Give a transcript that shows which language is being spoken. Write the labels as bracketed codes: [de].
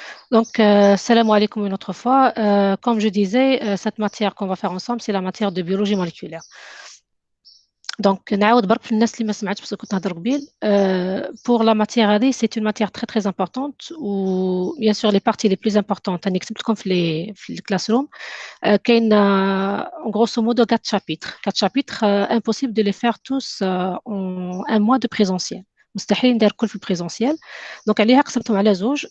[fr] Donc, salam alaikum une autre fois. Comme je disais, cette matière qu'on va faire ensemble, c'est la matière de biologie moléculaire. [ar] Donc, نعاود برك في الناس اللي ما سمعتش بس كنت نهضر قبيل. [fr] Pour la matière هذه, c'est une matière très très importante où bien sûr les parties les plus importantes [ar] أنا كتبت لكم في الكلاس روم. [fr] كاين en grosso modo 4 chapitres. 4 chapitres, impossible de les faire tous en un mois de présentiel. [ar] مستحيل ندير كل في البريزونسيال. دونك عليها قسمتهم على زوج.